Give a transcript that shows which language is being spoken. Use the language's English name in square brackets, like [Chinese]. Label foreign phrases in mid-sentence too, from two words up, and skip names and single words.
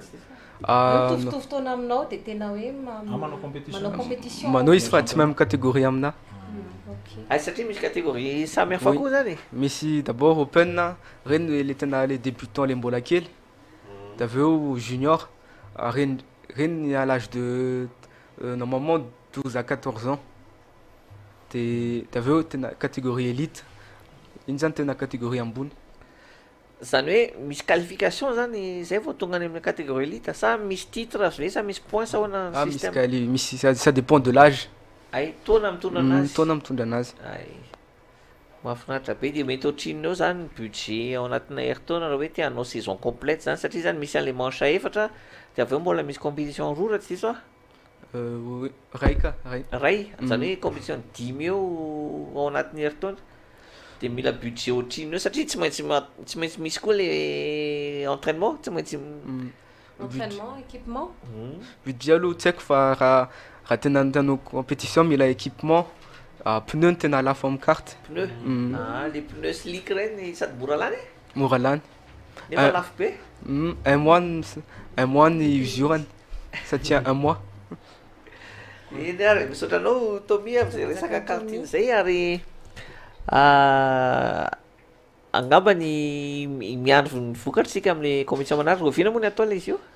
[Malagasy] mitovitovy taona aminao dia tena hoe manao compétition. manao compétition manao izy fa tsy [French] même catégorie [Malagasy] amina Ay satria misy catégorie samy hafa koa zany. misy d'abord open reny le tena le débutant le mbola kely da avy eo junior reny [French] à l'âge de normalement 12 à 14 ans [Malagasy] de avy eo tena [French] catégorie élite [Malagasy] iny zany tena catégorie ambony Zany hoe misy qualification zany zay vao tonga any amin'ny [French] catégorie élite [Malagasy] sa misy titre ve sa misy point sa hoana [French] misy ça dépend de l'âge [Malagasy] ay taona mitondra anazy taona mitondra anazy ay mahafinaritra be dia mety ohatrinao zany budget ao anatina heritaona raha hoe te hanao [French] saison complète [Malagasy] zany satria zany misy an'le manche efatra dia avy eo mbola misy compétition roa raha tsy diso ray zany hoe compétition 10 eo ao anatin'ny heritaona dia mila budget ohatrinao eo satria tsy maintsy misy koa le entraînement tsy maintsy [French] entraînement équipement [Malagasy] budget aloha tsy haiko fa raha tena antanao compétition mila équipement pneu no tena lafo amin'ny carte [French] pneu les pneus slick reny sady [Malagasy] mora lany nefa lafo be [French] un mois [Malagasy] ny usurany satria [French] un mois [Malagasy] eny ary misaotra anao Tommy amin'izay resaka kartine zay ary angamba ny miandro ny vokatritsika amin'ny compétition manaraka oviana moa ny atao ilay izy io